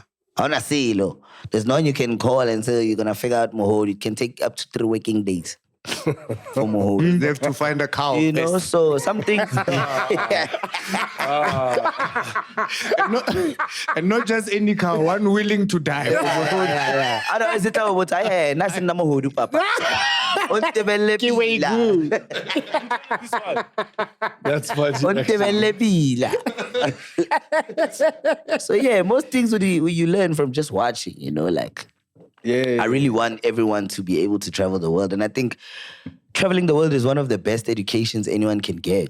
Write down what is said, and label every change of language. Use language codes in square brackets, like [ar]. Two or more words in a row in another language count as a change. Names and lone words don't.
[en] I wanna say, there's no one you can call and say you're gonna figure out Mohodu. It can take up to 3 working days. for mohodu. They have to find a cow. You know, first. so some things. And not just any cow, one willing to die. Otherwise, it's about I nothing na mohodu papa. [st] Ontebele pila. [en] That's funny. [st] Ontebele pila. [en] So yeah, most things you learn from just watching, you know, like. Yeah. I really want everyone to be able to travel the world. And I think traveling the world is one of the best educations anyone can get.